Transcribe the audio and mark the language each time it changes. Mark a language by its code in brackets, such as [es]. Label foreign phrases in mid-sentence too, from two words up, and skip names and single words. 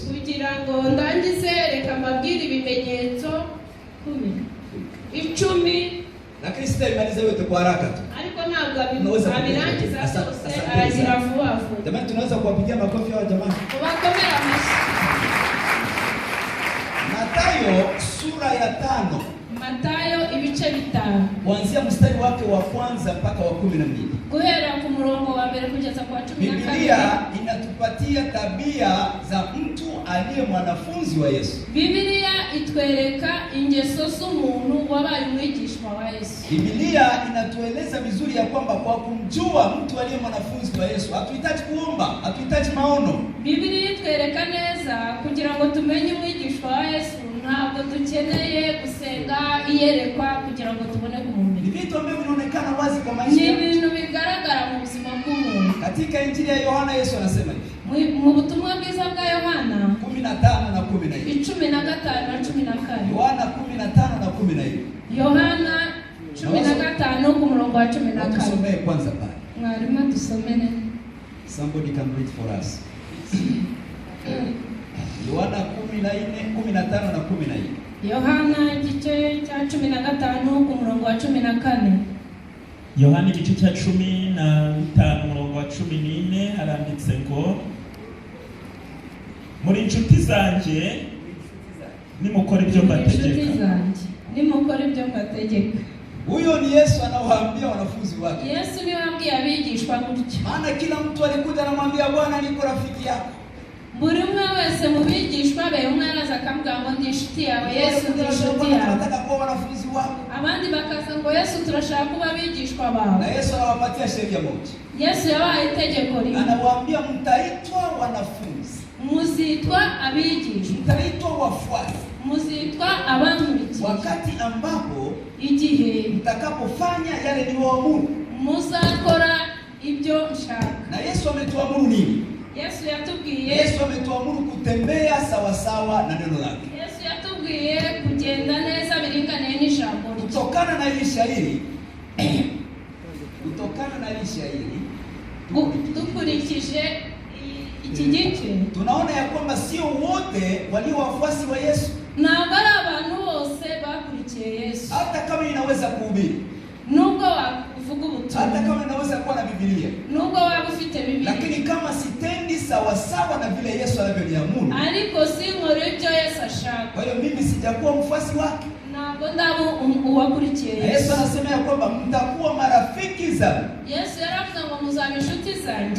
[rw] Kugira ngo ndangize reka mbabwire ibimenyetso 10. [sw] Lakini sitaimaliza yote kwa haraka tu. [rw] Ariko ntabwo abirangiza byose, [sw] Asante [rw] aragira [sw] sana. [rw] vuba vuba. [sw] Jamani, tunaweza kuwapigia makofi hao jamani. [rw] Ubakomera amashyi. [sw] Mathayo sura ya 5 [rw] Matayo ibice 5 [sw] kuanzia mstari wake wa kwanza mpaka wa 12. [rw] guhera ku murongo wa mbere kugeza kwa 14. [sw] Biblia inatupatia tabia za mtu aliye mwanafunzi wa Yesu. [rw] Biblia itwereka ingeso z'umuntu wabaye umwigishwa wa Yesu. [sw] Biblia inatueleza vizuri ya kwamba kwa kumjua mtu aliye mwanafunzi wa Yesu hatuhitaji kuomba, hatuhitaji maono. [rw] Biblia itwereka neza kugira ngo tumenye umwigishwa wa Yesu, ntabwo dukeneye gusenga iyerekwa kugira ngo tubone kumumenya. [sw] Ni vitu ambavyo vinaonekana wazi kwa [rw] Ni [sw] maisha. [rw] ibintu bigaragara mu buzima bw'umuntu. [sw] Katika Injili ya Yohana Yesu anasema hivi. [rw] Mu butumwa bwiza bwa Yohana [sw] 15 na 14. 15 na 14. Yohana 15 na 14. [rw] Yohana 15 ku murongo wa 14. [sw] Tusomee kwanza pale. [rw] Mwarimu tusomene. [en] Somebody can read for us. [sw] Yohana 15 na 14. [rw] Yohana igice cya 15 ku murongo wa 14. Yohana igice cya 15 umurongo wa 14 haranditse ngo muri inshuti zanjye nimukora ibyo mbategeka. Nimukora ibyo mbategeka. [sw] Huyo ni Yesu anawaambia wanafunzi wake. [rw] Yesu niwe abwiye abigishwa gutyo. [sw] Maana kila mtu alikuja anamwambia Bwana, niko rafiki yako. [rw] Buri umwe wese mu bigishwa be, umwe araza akamubwira ngo ndi inshuti yawe, Yesu ndi inshuti yawe. [sw] Tunataka kuwa wanafunzi wako. [rw] Abandi bakaza ngo Yesu turashaka kuba abigishwa bawe. [sw] Na Yesu anawapatia sheria moja. [rw] Yesu yabaye itegeko rimwe. [sw] Anawaambia mtaitwa wanafunzi. [rw] Muzitwa abigishwa. [sw] Mtaitwa wafuasi. [rw] Muzitwa abankurikira. [sw] Wakati ambapo [rw] igihe [sw] mtakapofanya yale niwaamuru. [rw] Muzakora ibyo nshaka. [sw] Na Yesu ametuamuru nini? [rw] Yesu yatubwiye. [sw] Yesu ametuamuru kutembea sawa sawa na neno lake. [rw] Yesu yatubwiye kugenda neza biringaniye n'ijambo rye. [sw] Kutokana na hili shairi [rw] dukurikije iki gice [sw] tunaona ya kwamba sio wote walio wafuasi wa Yesu. [rw] Ntabwo ari abantu bose bakurikiye Yesu. [sw] Hata kama inaweza kuhubiri, [rw] nubwo wavuga ubutumwa, [sw] hata kama inaweza kuwa na Biblia, [rw] nubwo waba ufite Biblia, [sw] lakini kama sitendi sawa sawa na vile Yesu anavyoniamuru, [rw] ariko sinkora ibyo Yesu ashaka, [sw] kwa hiyo mimi sijakuwa mfuasi wake. [rw] ntabwo ndaba uwakurikiye Yesu. [sw] Yesu anasema ya kwamba mtakuwa marafiki zangu. [rw] Yesu yaravuze ngo muzaba inshuti zanjye